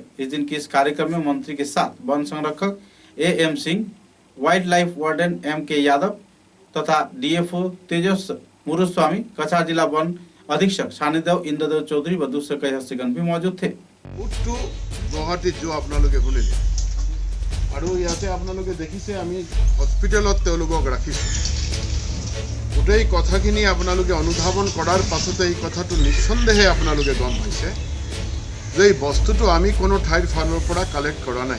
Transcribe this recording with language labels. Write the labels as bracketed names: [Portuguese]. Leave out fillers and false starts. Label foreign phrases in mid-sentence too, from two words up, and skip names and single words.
[Hindi] इस दिन के इस कार्यक्रम में मंत्री के साथ वन संरक्षक AM सिंह, वाइल्ड लाइफ वार्डन MK यादव तथा DFO तेजस मुरुस्वामी, कछार जिला वन अधीक्षक सानिदेव इंद्रदेव चौधरी व दूसरे कई हस्तीगण भी मौजूद थे। [Assamese] গুৱাহাটী যো আপোনালোকে শুনিলে আৰু ইয়াতে আপোনালোকে দেখিছে আমি হস্পিটেলত তেওঁলোকক ৰাখিছো। গোটেই কথাখিনি আপোনালোকে অনুধাৱন কৰাৰ পাছতে এই কথাটো নিঃসন্দেহে আপোনালোকে গম পাইছে যে এই বস্তুটো আমি কোনো ঠাইৰ ফালৰ পৰা কালেক্ট কৰা নাই।